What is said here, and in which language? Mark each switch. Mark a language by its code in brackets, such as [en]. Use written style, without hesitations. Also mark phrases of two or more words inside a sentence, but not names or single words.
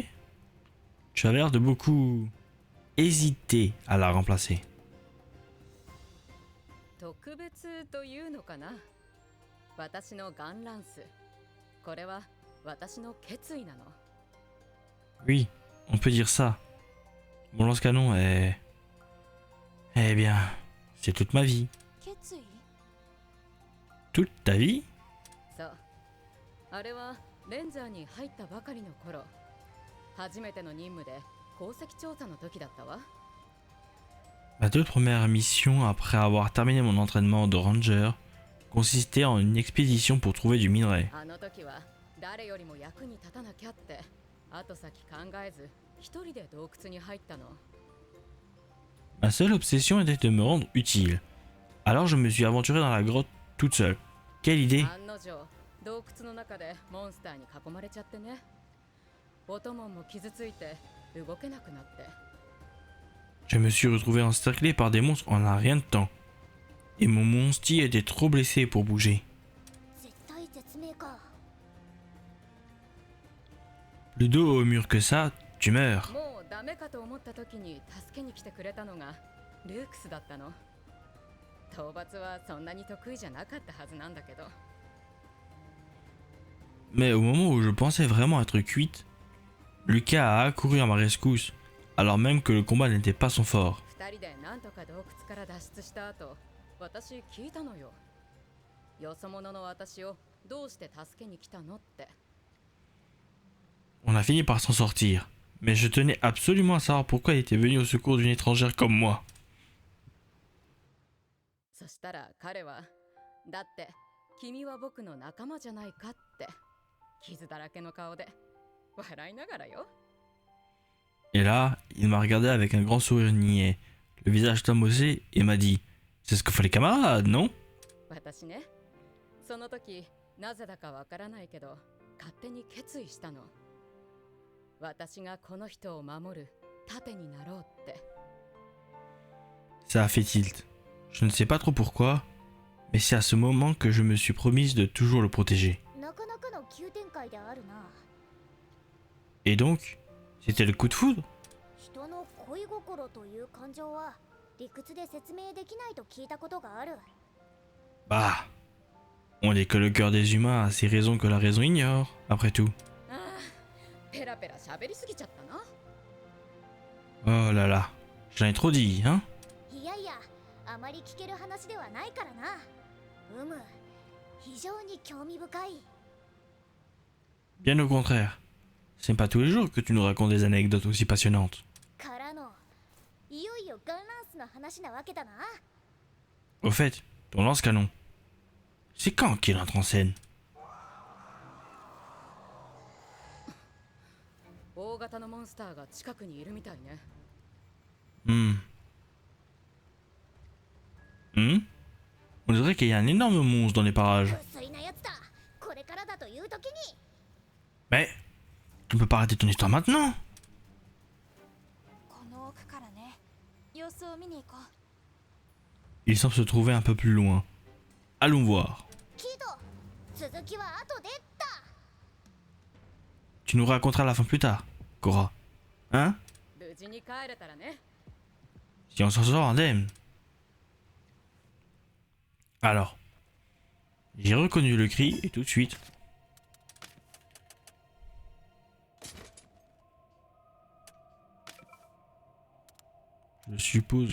[fr] Tu as l'air de beaucoup hésiter à la remplacer. [ja] 特別というのかな。私のガンランス。これは私の決意なの。 [fr] Oui, on peut dire ça. Mon lance-canon est... Eh bien, c'est toute ma vie. [ja] 決意？ [fr] Toute ta vie? [ja] そう。あれはレンジャーに入ったばかりの頃、 初めての任務で鉱石調査の時だったわ。 [fr] Ma toute première mission après avoir terminé mon entraînement de ranger consistait en une expédition pour trouver du minerai. [ja] あの時は誰よりも役に立たなきゃって後先考えず一人で洞窟に入ったの。 [fr] Ma seule obsession était de me rendre utile. Alors je me suis aventuré dans la grotte toute seule. Quelle idée! [ja] 案の定洞窟の中でモンスターに囲まれちゃってね。オトモンも傷ついて動けなくなって。 [fr] Je me suis retrouvé encerclé par des monstres en un rien de temps. Et mon monstie était trop blessé pour bouger. [ja] 絶対絶命か。 [fr] Le dos au mur que ça, tu meurs. [ja] もうダメかと思った時に助けに来てくれたのがルークスだったの。討伐はそんなに得意じゃなかったはずなんだけど。 [fr] Mais au moment où je pensais vraiment être cuite, Lucas a accouru à ma rescousse, alors même que le combat n'était pas son fort. [ja] 二人でなんとか洞窟から脱出した後、私聞いたのよ。よそ者の私をどうして助けに来たのって。 [fr] On a fini par s'en sortir, mais je tenais absolument à savoir pourquoi il était venu au secours d'une étrangère comme moi. [ja] そしたら彼は、だって君は僕の仲間じゃないかって、傷だらけの顔で笑いながらよ。 [fr] Et là, il m'a regardé avec un grand sourire niais, le visage tamossé, et m'a dit « C'est ce que font les camarades, non ?» [ja] 私ね、その時なぜだかわからないけど勝手に決意したの。私がこの人を守る盾になろうって。 [fr] Ça a fait tilt. Je ne sais pas trop pourquoi, mais c'est à ce moment que je me suis promise de toujours le protéger. [ja] なかなかの急展開であるな。 [fr] Et donc, c'était le coup de foudre? [ja] 人の恋心という感情は理屈で説明できないと聞いたことがある。 [fr] Bah, on n'est que le cœur des humains a ses raisons que la raison ignore, après tout. [ja] ああ、ペラペラ喋りすぎちゃったな。 [fr] Oh là là, j'en ai trop dit, hein? [ja] いやいや、あまり聞ける話ではないからな。非常に興味深い。 [fr] Bien au contraire. C'est pas tous les jours que tu nous racontes des anecdotes aussi passionnantes. [ja] からの、いよいよガンランスの話なわけだな。 [fr] Au fait, ton lance-canon, c'est quand qu'il entre en scène? [ja] 大型のモンスターが近くにいるみたいね。 [fr] On dirait qu'il y a un énorme monstre dans les parages. [ja] 薄いなやつだ。これからだという時に。 [fr] Mais, tu peux pas arrêter ton histoire maintenant? [ja] この奥からね、様子を見に行こう。 [fr] Il semble se trouver un peu plus loin. Allons voir. [ja] キド、続きは後でだ。 [fr] Tu nous raconteras la fin plus tard, Cora. Hein? [ja] 無事に帰れたらね。 [fr] Si on s'en sort indemne. Alors, j'ai reconnu le cri et tout de suite. Je suppose...